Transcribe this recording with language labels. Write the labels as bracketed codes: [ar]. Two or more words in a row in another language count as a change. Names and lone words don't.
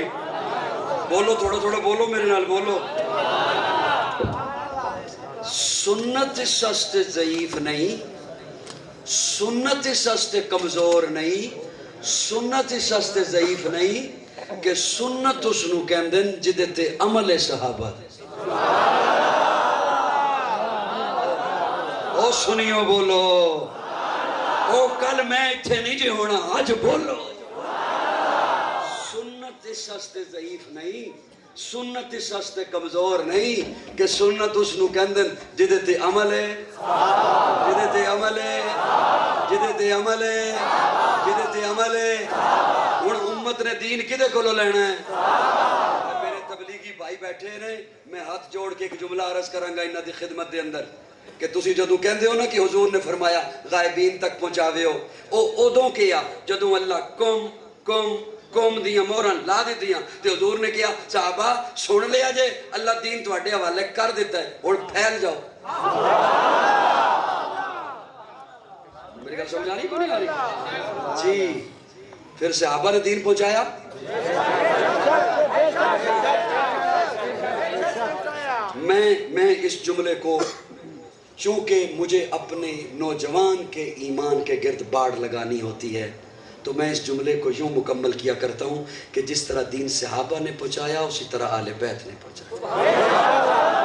[pa] بولو تھوڑا تھوڑا بولو میرے نال بولو. سنت اس واسطے ضعیف نہیں, سنت اس واسطے کمزور نہیں, سنت اس واسطے ضعیف نہیں کہ سنت اس نو کہندے جدے تے عمل صحابہ. او سنیو بولو, او کل میں اتھے نہیں جی ہونا, آج بولو. اس واسطے ضعیف نہیں, سنت اس واسطے کمزور نہیں کہ سنت اس نو کہندن جدے تے عمل ہے, جدے تے عمل ہے, جدے تے عمل ہے, جدے تے عمل ہے. ہن امت نے دین کدے کولو لینا ہے؟ میرے تبلیغی بھائی بیٹھے نے, میں ہاتھ جوڑ کے ایک جملہ عرض کراں گا انہاں دی خدمت دے اندر کہ تسی جدوں کہندے ہو نا کہ حضور نے فرمایا غائبین تک پہنچاوے ہو, او اودوں کیا جدوں اللہ قوم دیاں موراں لا دیتیاں تے حضور نے کیا صحابہ سن لیا جے اللہ دین تواڈے حوالے کر دیتا ہے, ہن پھیل جاؤ. میری گل سمجھ آ رہی کو نہیں آ رہی؟ [ur] جی پھر صحابہ نے دین پہنچایا. میں اس جملے کو چونکہ مجھے اپنے نوجوان کے ایمان کے گرد باڑ لگانی ہوتی ہے تو میں اس جملے کو یوں مکمل کیا کرتا ہوں کہ جس طرح دین صحابہ نے پہنچایا اسی طرح آل بیت نے پہنچایا.